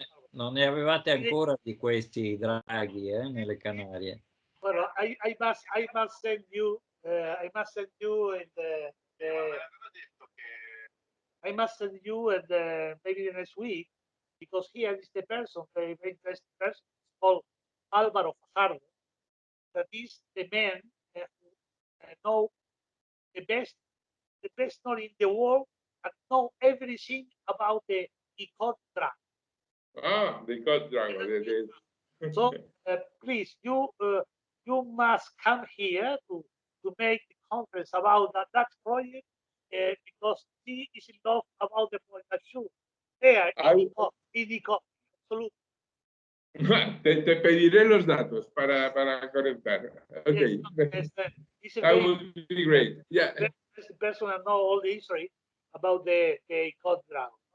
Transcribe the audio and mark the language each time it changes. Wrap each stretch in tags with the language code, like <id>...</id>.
<it>Non ne avevate ancora di questi draghi nelle Canarie?</it> <en>Well, I must send you and maybe the next week, because here is the person, very interesting person, called Álvaro Fajardo, that is the man who know the best knowledge in the world and know everything about the code drag. Ah, the code drag. So please, you must come here to make the conference about that project, because he is in love about the project. That's true. There, in the code, absolutely.</en> <es>Te pediré los datos para conectar.</es> <en>Okay. That would be great. Yeah. The person that know all the history about the code drag.</en>